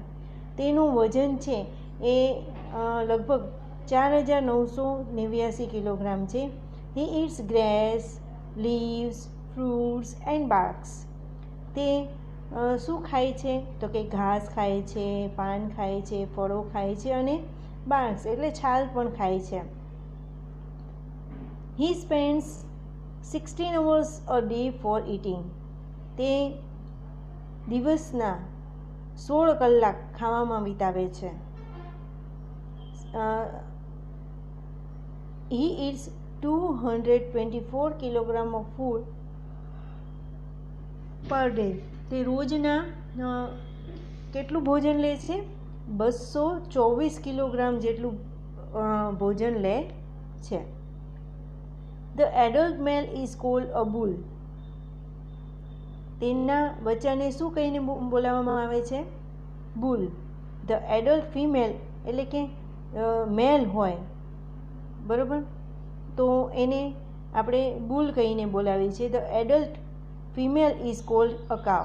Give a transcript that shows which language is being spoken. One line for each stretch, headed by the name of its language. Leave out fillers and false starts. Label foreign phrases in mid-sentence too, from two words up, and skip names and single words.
Gujarati: તેનું વજન છે એ લગભગ 4989 કિલોગ્રામ છે.
English: He eats grass, leaves, fruits and barks.
Gujarati: તે શું ખાય છે? તો કે ઘાસ ખાય છે, પાન ખાય છે, ફળો ખાય છે અને બાર્ક્સ એટલે છાલ પણ ખાય છે.
English: He spends 16 hours a day for eating.
Gujarati: તે દિવસના 16 કલાક ખાવામાં વિતાવે છે.
English: He eats 224 kilogram of food per day.
Gujarati: તે રોજના કેટલું ભોજન લે છે? 224 કિલોગ્રામ જેટલું ભોજન લે છે.
English: The adult male is called a bull.
Gujarati: તેના બચ્ચાને શું કહીને બોલાવવામાં આવે છે? બુલ.
English: The adult female
Gujarati: એટલે કે મેલ હોય, બરાબર, તો એને આપણે બુલ કહીને બોલાવીએ છીએ.
English: The adult female is called a cow.